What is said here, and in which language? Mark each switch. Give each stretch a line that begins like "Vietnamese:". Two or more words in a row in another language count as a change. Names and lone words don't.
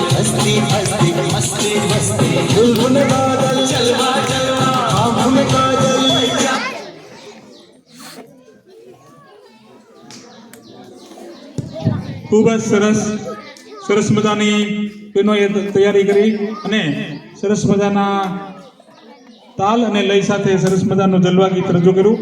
Hindi: हस्ती हस्ती मस्ती मस्ती बुलबुल बादल चलवा चलवा आँख में काजल
Gujarati: ખૂબ જ સરસ મજાની બહેનોએ તૈયારી કરી અને સરસ મજાના તાલ અને લય સાથે સરસ મજાનું જલવા ગીત રજૂ કર્યું.